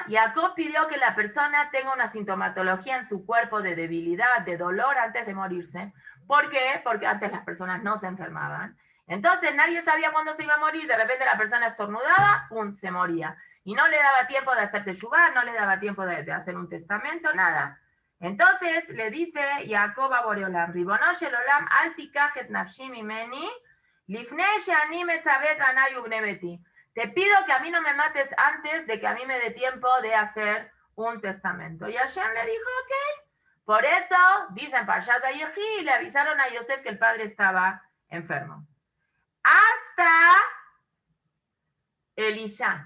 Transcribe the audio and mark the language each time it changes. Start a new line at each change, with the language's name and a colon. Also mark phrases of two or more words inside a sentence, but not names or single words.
Spanish: Jacob pidió que la persona tenga una sintomatología en su cuerpo de debilidad, de dolor antes de morirse. ¿Por qué? Porque antes las personas no se enfermaban. Entonces nadie sabía cuándo se iba a morir, de repente la persona estornudaba, ¡pum!, se moría. Y no le daba tiempo de hacer teshuvá, no le daba tiempo de hacer un testamento, nada. Entonces le dice Jacob a Boreolam,
Hebrew: רבונו של עולם אל תקח את נפשי ממני לפני שאני מצוה אני ובני ביתי.
Spanish: Te pido que a mí no me mates antes de que a mí me dé tiempo de hacer un testamento. Y Hashem le dijo, ok. Por eso, dicen Parshat Vayechi, le avisaron a Yosef que el padre estaba enfermo. Hasta Elisha.